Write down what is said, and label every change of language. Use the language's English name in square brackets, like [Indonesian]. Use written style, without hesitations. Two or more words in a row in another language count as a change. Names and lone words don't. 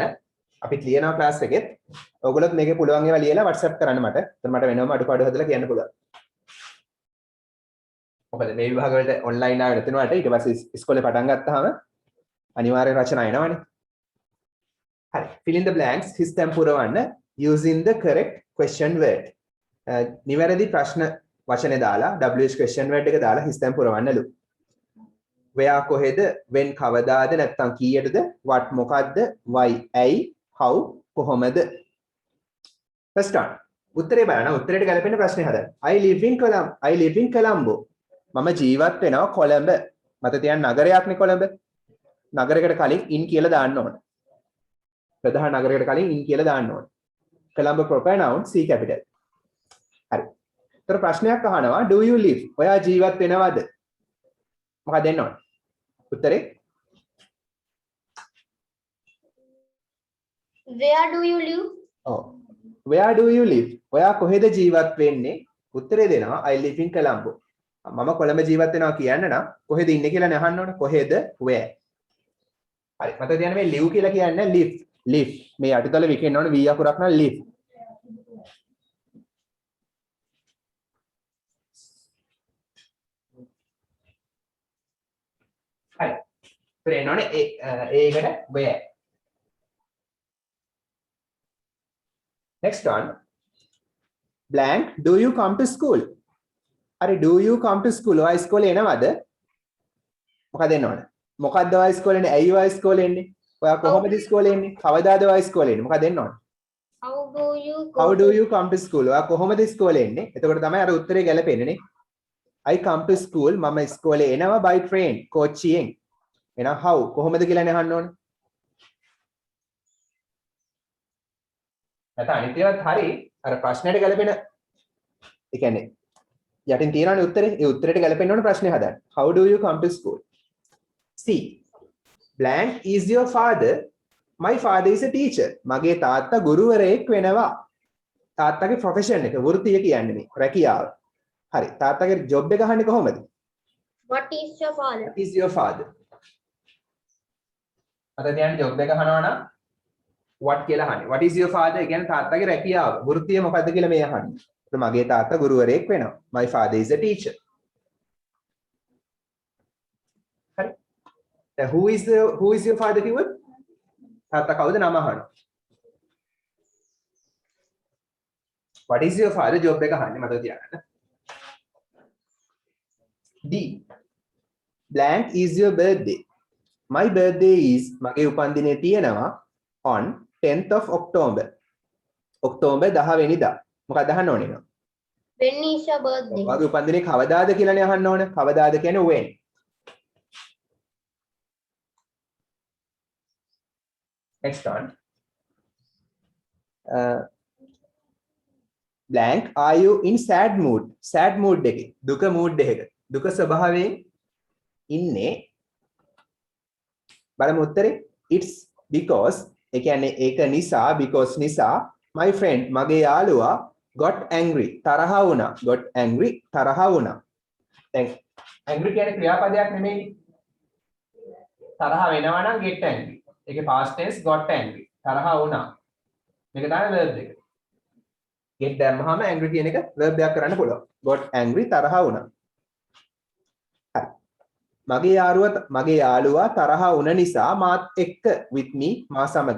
[Sinhala] අපිත් ලියනවා ක්ලාස් එකෙත්. ඔයගොල්ලොත් මේකේ පුළුවන් ඒවා ලියලා WhatsApp කරන්න මට. එතන මට වෙනවම අඩුපාඩු හදලා කියන්න පුළුවන්. මොකද මේ විභාග වලට ඔන්ලයින් ආවෙ නැතිනවාට ඊට පස්සේ ඉස්කෝලේ පටන් ගත්තාම අනිවාර්යෙන් රචනා එනවනේ. හරි. [English] fill in the blanks [Sinhala] හිස් තැන් පුරවන්න [English] using the correct question word. [Sinhala] නිවැරදි ප්‍රශ්න වචනේ දාලා [English] WH question word [Sinhala] එක දාලා හිස් තැන් පුරවන්නලු. where කොහෙද when කවදාද නැත්නම් කීයටද what මොකද්ද why ඇයි how කොහොමද. [English] first one [Sinhala] උත්තරේ බලන්න උත්තරේට ගැලපෙන ප්‍රශ්නේ හදන්න. [English] I live in Colombo. [Sinhala] මම ජීවත් වෙනවා කොළඹ. මත තියන්න නගරයක්නේ කොළඹ. නගරයකට කලින් in කියලා දාන්න ඕන. ප්‍රධාන නගරයකට කලින් in කියලා දාන්න ඕන. [English] Colombo proper noun C capital. [Sinhala] හරි. ඒතර ප්‍රශ්නයක් අහනවා [English] do you live? [Sinhala] ඔයා ජීවත් වෙනවද? මොකක්ද දෙන්න ඕන? උත්තරේ [English] Where do you live? ඔව්. Where do you live? [Sinhala] ඔයා කොහෙද ජීවත් වෙන්නේ? උත්තරේ දෙනවා [English] I live in Colombo. [Sinhala] මම කොළඹ ජීවත් වෙනවා කියන්න නම් කොහෙද ඉන්නේ කියලා නේ අහන්න ඕන. කොහෙද where. හරි. මතක තියාගන්න මේ live කියලා කියන්නේ live. මේ යටිතල විකෙන්න ඕන v අකුරක් නම් live. හරි. ඉතින් එනෝනේ ඒකට where. [English] Next one. Blank. Do you come to school? අර do you come to school? [Sinhala] ඔයා ඉස්කෝලේ එනවද? මොකද එන්න ඕන? මොකද්ද ඔයා ඉස්කෝලේ එන්නේ? ඇයි ඔයා ඉස්කෝලේ එන්නේ? ඔයා කොහොමද ඉස්කෝලේ එන්නේ? කවදාද ඔයා ඉස්කෝලේ එන්නේ? මොකද එන්න ඕන? [English] How do you come to school? [Sinhala] ඔයා කොහොමද ඉස්කෝලේ එන්නේ? එතකොට තමයි අර උත්තරේ ගැලපෙන්නේ නේ. [English] I come to school. [Sinhala] මම ඉස්කෝලේ එනවා [English] by train. [Sinhala] කෝච්චියෙන්. එහෙනම් how කොහොමද කියලා නේ අහන්න ඕන. නැත්නම් අනිත් ඒවාත් හරි අර ප්‍රශ්නෙට ගැලපෙන ඒ කියන්නේ යටින් තියෙනවනේ උත්තරේ. ඒ උත්තරේට ගැලපෙන්න ඕන ප්‍රශ්නේ හදන්න. [English] How do you come to school? C. Blank is your father? My father is a teacher. [Sinhala] මගේ තාත්තා ගුරුවරයෙක් වෙනවා. තාත්තගේ ප්‍රොෆෙෂන් එක වෘත්තිය කියන්නේ මේ රැකියාව. හරි. තාත්තගේ ජොබ් එක අහන්නේ කොහොමද? [English] What is your father? What is your father? [Sinhala] අද දැන් ජොබ් එක අහනවා නම් what කියලා අහන්නේ. [English] What is your father? [Sinhala] කියන්නේ තාත්තගේ රැකියාව. වෘත්තිය මොකද්ද කියලා මේ අහන්නේ. මගේ තාත්තා ගුරුවරයෙක් වෙනවා. [English] My father is a teacher. [Sinhala] හරි. දැන් [English] who is your father [Sinhala] කිව්වොත් තාත්තා කවුද නම අහනවා. [English] What is your father job [Sinhala] එක අහන්නේ මතක තියාගන්න. [English] D. Blank is your birthday. My birthday is [Sinhala] මගේ උපන්දිනය තියෙනවා [English] on 10th of October. [Sinhala] ඔක්තෝබර් 10 වෙනිදා. මොකක්ද අහන්න ඕනේ නෝ? [English] When is your birthday? [Sinhala] ඔයාගේ උපන්දිනේ කවදාද කියලානේ අහන්න ඕන. කවදාද කියන්නේ when. [English] Next one. Blank, are you in sad mood? Sad mood [Sinhala] එකේ. දුක mood එකක. දුක ස්වභාවයෙන් ඉන්නේ. බලමු උත්තරේ. [English] It's because [Sinhala] ඒ කියන්නේ ඒක නිසා because නිසා [English] my friend [Sinhala] මගේ යාළුවා [English] got angry [Sinhala] තරහ වුණා. [English] got angry [Sinhala] තරහ වුණා. දැන් angry කියන්නේ ක්‍රියාපදයක් නෙමෙයි. තරහ වෙනවා නම් [English] get angry. [Sinhala] ඒකේ [English] past tense got angry. [Sinhala] තරහ වුණා. මේක තමයි verb එක. get දැම්මහම angry කියන එක verb එකක් කරන්න පුළුවන්. [English] got angry [Sinhala] තරහ වුණා. හරි. මගේ යාළුවා තරහ වුණ නිසා මාත් එක්ක [English] with me [Sinhala] මා සමග.